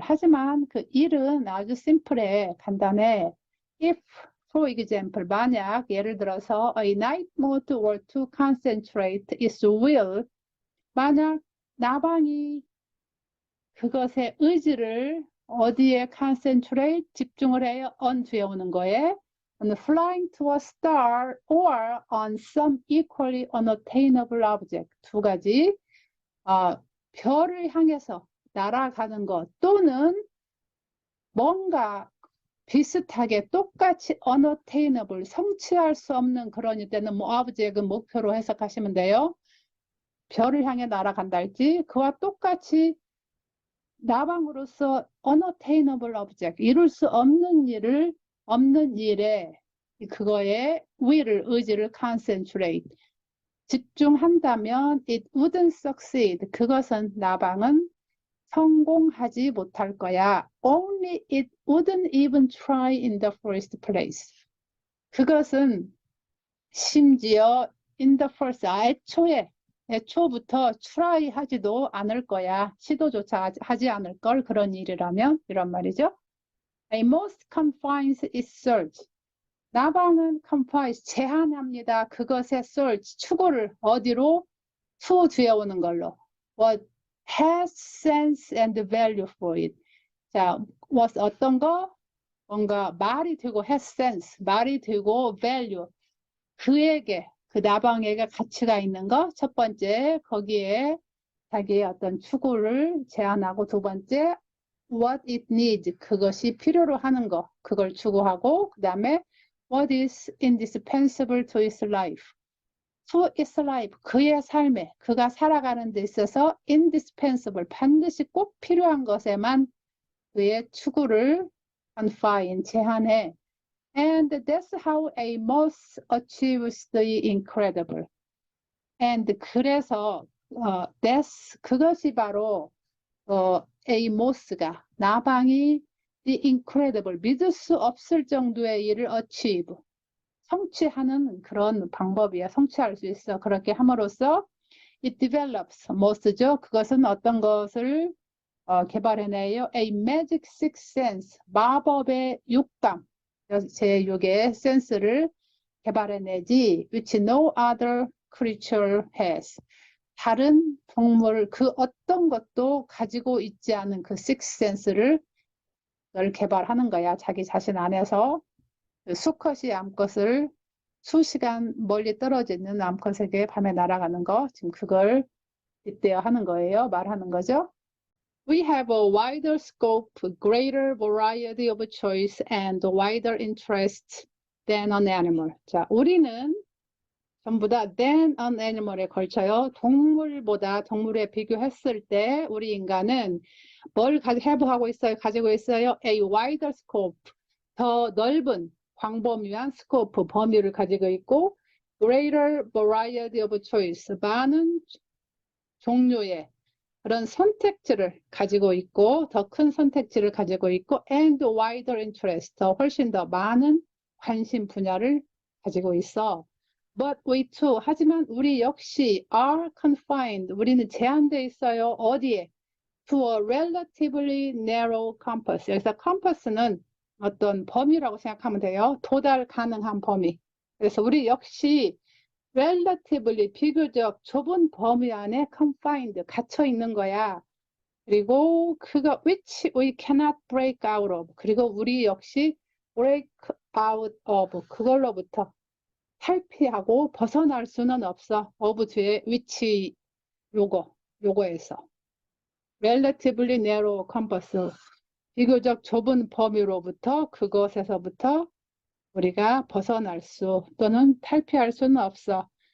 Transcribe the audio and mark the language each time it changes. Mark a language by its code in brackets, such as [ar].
[ko] 하지만 그 일은 아주 심플해. 간단해. [en] If, for example, [ko] 만약 예를 들어서 [en] a night mode were to concentrate its will. [ko] 만약 나방이 그것의 의지를 어디에 concentrate, 집중을 해요? on 뒤에 오는 거에. [en] on flying to a star or on some equally unattainable object. [ko] 두 가지. 별을 향해서 날아가는 것 또는 뭔가 비슷하게 똑같이 unattainable, 성취할 수 없는 그런 이때는 뭐 object은 목표로 해석하시면 돼요. 별을 향해 날아간다 할지 그와 똑같이 나방으로서 [en] unattainable object, [ko] 이룰 수 없는 일에 그거에 의지를 concentrate, 집중한다면 [en] it wouldn't succeed. [ko] 그것은 나방은 성공하지 못할 거야. [en] Only it wouldn't even try in the first place. [ko] 그것은 심지어 [en] in the first, [ko] 애초부터 try 하지도 않을 거야. 시도조차 하지 않을 걸. 그런 일이라면 이런 말이죠. [en] A most confines its search. [ko] 나방은 confines, 제한합니다. 그것의 search, 추구를 어디로? to 뒤에 오는 걸로. [en] What has sense and value for it. [ko] 자, what 어떤 거? 뭔가 말이 되고 [en] has sense, [ko] 말이 되고 value. 그에게, 그 나방에게 가치가 있는 거. 첫 번째, 거기에 자기의 어떤 추구를 제한하고, 두 번째, [en] what it needs, [ko] 그것이 필요로 하는 거. 그걸 추구하고, 그 다음에 [en] what is indispensable to its life. to its life, [ko] 그의 삶에, 그가 살아가는 데 있어서 indispensable, 반드시 꼭 필요한 것에만 그의 추구를 confine, 제한해. [en] And that's how a moth achieves the incredible. [ko] And 그래서 that's, 그것이 바로 a moth가, 나방이 [en] the incredible, [ko] 믿을 수 없을 정도의 일을 achieve, 성취하는 그런 방법이야. 성취할 수 있어. 그렇게 함으로써 [en] it develops, [ko] moth죠. 그것은 어떤 것을 개발해내요. [en] A magic sixth sense, [ko] 마법의 육감, 제6의 센스를 개발해내지, [en] which no other creature has. [ko] 다른 동물 그 어떤 것도 가지고 있지 않은 그 [en] sixth sense [ko] 를 개발하는 거야. 자기 자신 안에서. 수컷이 암컷을 수시간 멀리 떨어져 있는 암컷에게 밤에 날아가는 거, 지금 그걸 빗대어 하는 거예요. 말하는 거죠. [en] We have a wider scope, greater variety of choice, and wider interest than an animal. [ko] 자, 우리는 전부 다 [en] than an animal [ko] 에 걸쳐요. 동물에 비교했을 때 우리 인간은 뭘 have 있어요? 가지고 있어요? [en] A wider scope, [ko] 더 넓은 광범위한 스코프, 범위를 가지고 있고, [en] greater variety of choice, [ko] 많은 종류의 그런 선택지를 가지고 있고, 더 큰 선택지를 가지고 있고, [en] and wider interest, [ko] 더 훨씬 더 많은 관심 분야를 가지고 있어. [en] But we too, [ko] 하지만 우리 역시 [en] are confined, [ko] 우리는 제한되어 있어요. 어디에? [en] To a relatively narrow compass. [ko] 여기서 compass는 어떤 범위라고 생각하면 돼요. 도달 가능한 범위. 그래서 우리 역시 relatively 비교적 좁은 범위 안에 confined 갇혀 있는 거야. 그리고 그거 [en] which we cannot break out of. [ko] 그리고 우리 역시 [en] break out of [ko] 그걸로부터 탈피하고 벗어날 수는 없어. of 뒤에 which 요거에서 [en] relatively narrow compass [ko] 비교적 좁은 범위로부터 그것에서부터 우리가 벗어날 수 또는 탈피할 수는 없어.